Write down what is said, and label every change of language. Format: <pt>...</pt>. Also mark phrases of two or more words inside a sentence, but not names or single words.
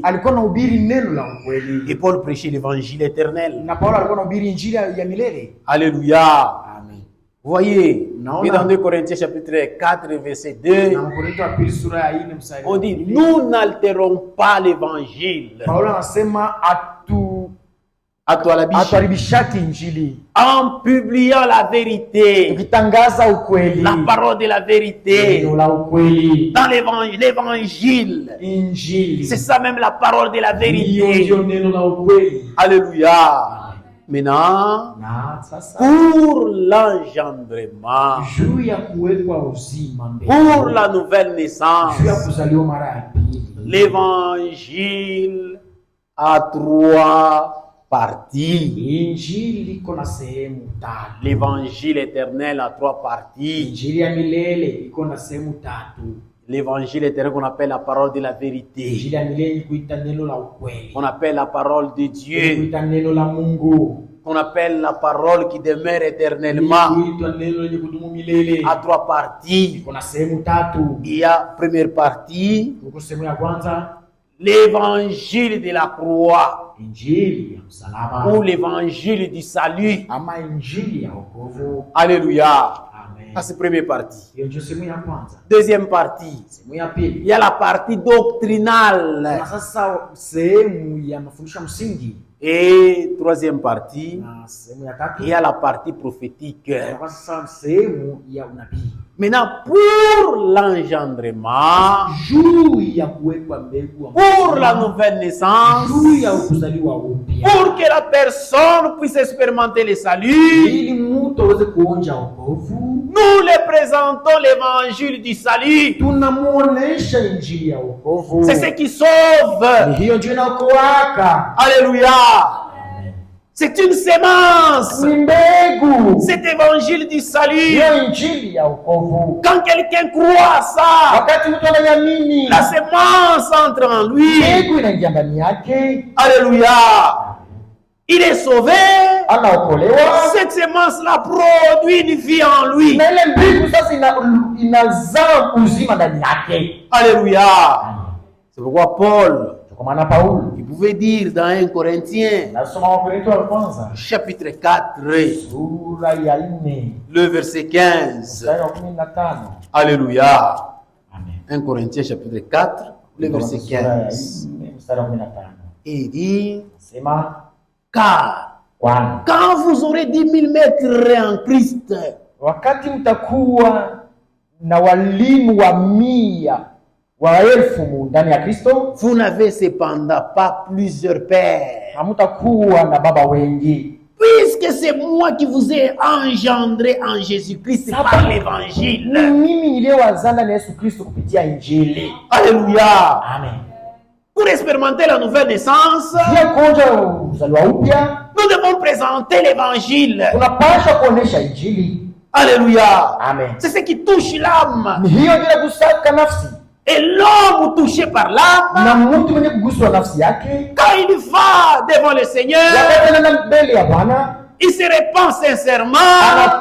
<sw>Alikuwa anahubiri neno la ukweli.</sw> <fr>Et Paul prêchait l'évangile éternel.</fr> <sw>Na Paulo alikuwa anahubiri injili ya milele.</sw> <fr>Alléluia. Amen. Vous voyez, Non, et non. dans 2 Corinthiens chapitre 4, verset 2,</fr> <sw>Na Wakorintho wa pili sura ya 4 mstari.</sw> <fr>on dit, nous n'altérons pas l'évangile.</fr> <sw>Paulo anasema Atuharibisha. atuharibishaki injili.</sw> <fr>En publiant la vérité,</fr> <sw>Ukitangaza ukweli.</sw> <fr>la parole de la vérité,</fr> <sw>Neno la ukweli.</sw> <fr>dans l'évangile.</fr> <sw>Injili.</sw> <fr>C'est ça même la parole de la</fr> <sw>Hiyo</sw> <fr>vérité.</fr> <sw>ndio neno la ukweli.</sw> <fr>Alléluia. Maintenant,</fr> <sw>Na sasa</sw> <fr>pour l'engendrement,</fr> <sw>juu ya kuwekwa uzima mbele,</sw> <fr>pour la nouvelle naissance,</fr> <sw>juu ya kuzaliwa mara ya pili,</sw> <fr>l'évangile a 3 parties.</fr> <sw>injili iko na sehemu 3.</sw> <fr>L'évangile éternel a 3 parties.</fr> <sw>Injili ya milele iko na sehemu 3.</sw> <fr>L'évangile éternel qu'on appelle la parole de la vérité.</fr> <sw>Injili ya milele kuita neno la ukweli,</sw> <fr>On appelle la parole de Dieu.</fr> <sw>kuita neno la Mungu,</sw> <fr>On appelle la parole qui demeure éternellement.</fr> <sw>kuita neno lenye kudumu milele.</sw> <fr>À 3 parties.</fr> <sw>Kuna sehemu 3.</sw> <fr>Il y a première partie,</fr> <sw>Huko sehemu ya kwanza,</sw> <fr>l'évangile de la croix</fr> <sw>injili ya msalaba</sw> <fr>ou l'évangile du salut.</fr> <sw>ama injili ya wokovu.</sw> <fr>Alléluia. Amen. Ça c'est première partie.</fr> <sw>Hiyo ndio sehemu ya kwanza.</sw> <fr>Deuxième partie,</fr> <sw>Sehemu ya pili,</sw> <fr>il y a la partie doctrinale.</fr> <sw>na sasa sehemu ya mafundisho msingi,</sw> <fr>Et troisième partie,</fr> <sw>na sehemu ya tatu,</sw> <fr>il y a la partie prophétique.</fr> <sw>na sasa sehemu ya unabii.</sw> <fr>Maintenant, pour l'engendrement,</fr> <sw>Juu ya kuwekwa mbegu wa</sw> <fr>pour la nouvelle naissance,</fr> <sw>juu ya kuzaliwa upya,</sw> <fr>pour que la personne puisse expérimenter le salut,</fr> <sw>ili mtu aweze kuonja wokovu,</sw> <fr>nous les présentons l'évangile du salut.</fr> <sw>tunamuonesha injili ya wokovu.</sw> <fr>C'est ce qui sauve.</fr> <sw>Hiyo ndio inaokoaka.</sw> <fr>Alléluia. C'est une sémence.</fr> <sw>Ni mbegu.</sw> <fr>Cet évangile du salut.</fr> <sw>Hiyo injili ya wokovu.</sw> <fr>Quand quelqu'un croit à ça,</fr> <sw>Wakati mtu anayamini,</sw> <fr>la sémence entre en lui.</fr> <sw>mbegu inaingia ndani yake,</sw> <fr>Alléluia. Il est sauvé.</fr> <sw>anaokolewa.</sw> <fr>Cette sémence-là produit une vie en lui.</fr> <sw>Na ile mbegu sasa inazaa uzima ndani yake.</sw> <fr>Alléluia. C'est pourquoi Paul,</fr> <sw>Kwa maana Paulo,</sw> <fr>il pouvait dire dans 1 Corinthiens,</fr> <sw>nasoma Wakorintho wa kwanza</sw> <fr>chapitre 4,</fr> <sw>sura ya 4</sw> <fr>le verset 15.</fr> <sw>mstari wa 15.</sw> <fr>Alléluia. Amen. 1 Corinthiens chapitre 4, le verset 15.</fr> <sw>Mstari wa 15.</sw> <fr>Et il dit,</fr> <sw>Sema</sw> <fr>car</fr> <sw>kwani</sw> <fr>quand vous aurez 10 000 maîtres en Christ,</fr> <sw>wakati mtakuwa na walimu wa 100 wa 1000 ndani ya Kristo,</sw> <fr>vous n'avez cependant pas plusieurs pères.</fr> <sw>hamtakuwa na baba wengi.</sw> <fr>Puisque c'est moi qui vous ai engendré en Jésus-Christ par l'évangile.</fr> <sw>Ni mimi niliyowazaa ndani ya Yesu Kristo kupitia injili.</sw> <fr>Alléluia. Amen. Pour expérimenter la nouvelle naissance, nous devons présenter l'évangile. Alléluia. Amen. C'est ce qui touche l'âme. Et l'homme touché par l'âme, quand il va devant le Seigneur, il se répand sincèrement.</fr>